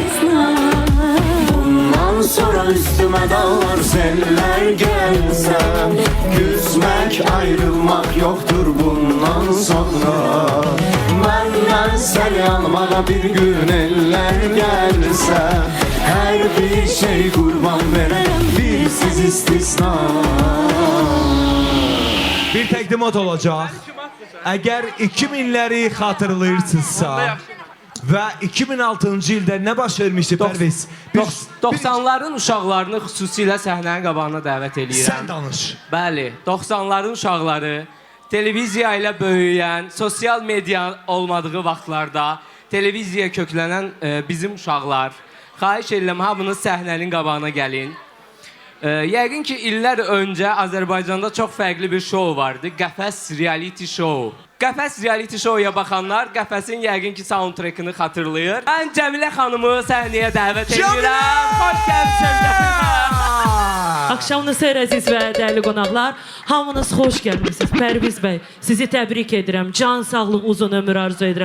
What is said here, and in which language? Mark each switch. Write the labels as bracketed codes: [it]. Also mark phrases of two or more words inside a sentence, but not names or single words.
[tr] Bundan sonra üstüme dağlar seller gelse küsmek ayrılmak yoktur bundan sonra. Benden seni almaya bir gün eller gelse her bir şey kurban veririm bir siz istisna. [az] Bir təqdimat olacaq. Əgər 2000-ləri xatırlayırsınızsa və 2006-cı ildə nə baş vermişdi Pərviz? 90'ların uşaqlarını xüsusilə səhnənin qabağına dəvət eləyirəm. Sən danış. Bəli, 90'ların uşaqları televiziya ilə böyüyən, sosial media olmadığı vaxtlarda televiziyaya köklənən bizim uşaqlar. Xahiş edirəm, hamınız səhnənin qabağına gəlin. Yəqin ki, illər öncə Azərbaycanda çox fərqli bir şou vardı. Qəfəs [en] reality show. [az] Qəfəs [en] reality showya [az] baxanlar Qəfəsin yəqin ki, soundtrackını xatırlayır. Mən Cəmilə xanımı səhnəyə dəvət edirəm. Xoş gəlmisiniz. Axşamınız xeyir əziz və dəyərli qonaqlar. Hamınız xoş gəlmisiniz. Pərviz bəy, sizi təbrik edirəm. Can sağlıq, uzun ömür arzu edirəm.